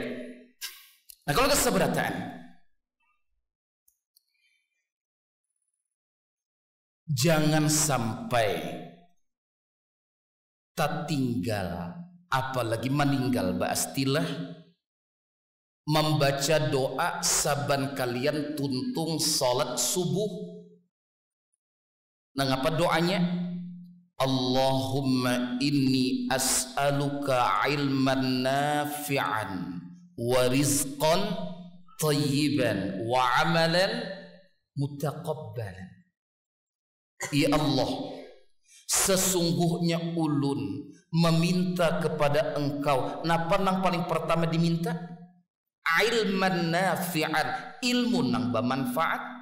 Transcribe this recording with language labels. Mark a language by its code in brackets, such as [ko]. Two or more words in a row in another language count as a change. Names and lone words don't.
[bjn] Nah kalau keseberataan, jangan sampai tak tinggal, apalagi meninggal ba'astilah membaca doa saban kalian tuntung salat subuh. Nah apa doanya? [ar] اللهم إني أسألك علما نافعا ورزقا طيبا وعملا متقبلا. [bjn] Ya Allah, sesungguhnya ulun meminta kepada engkau. Napa nang paling pertama diminta? [ar] علما نافعا, [bjn] ilmu nang bermanfaat.